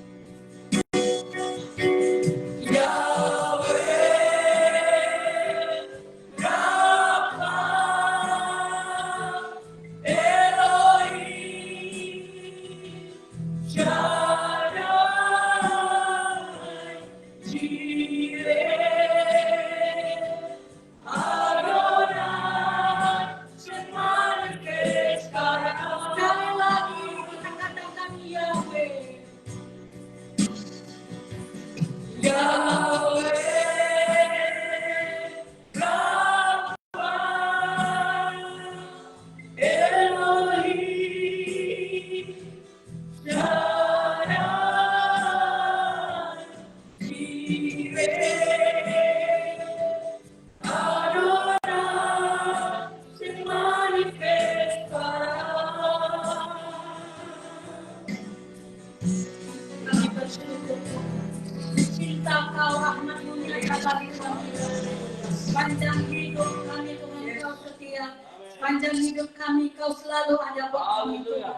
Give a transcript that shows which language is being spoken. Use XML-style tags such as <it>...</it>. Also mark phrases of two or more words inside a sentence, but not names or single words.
<es>Yahweh, Rafa, Elohim, Shaddai, Jireh, Adonai, se manifestará.</es> <id>Sekali lagi kita katakan Yahweh.</id> <es>Yahweh, Rafa, Elohim, Shaddai, Jireh, Adonai, se manifestará.</es> <id>Kami bersyukur cinta kau rahmatmu nyata bagi kami. Panjang hidup kami Tuhan kau setia. Panjang hidup kami kau selalu ada buat kami Tuhan.</id>